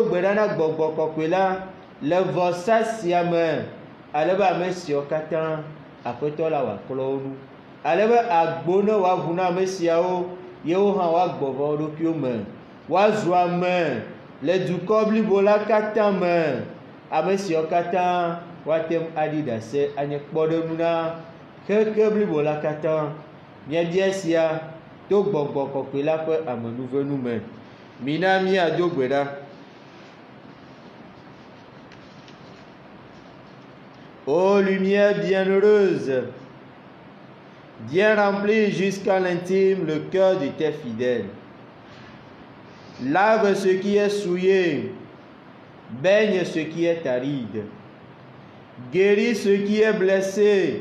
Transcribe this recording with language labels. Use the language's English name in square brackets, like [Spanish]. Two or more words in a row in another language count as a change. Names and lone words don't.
[Ewe] gbe ɖa na gbɔgbɔ kɔkɔe la le vɔsa sia me, alebe ame siwo katã aƒetɔ la wòakplɔ wo nu, alebe agbo ne wòaʋu na ame siawo, yewo hã woagbɔ va wo ɖokuiwo me, woazu ame le dukɔ blibo la katã me, ame siwo katã woate aɖi ɖase anye kpɔɖeŋu na xexe blibo la katã. Míabia sia to gbɔgbɔ kɔkɔe la ƒe amenuvenu me. Mina míado gbe ɖa. [French] Ô lumière bienheureuse, viens remplir jusqu'à l'intime le cœur de tes fidèles. Lave ce qui est souillé, baigne ce qui est aride, guéris ce qui est blessé.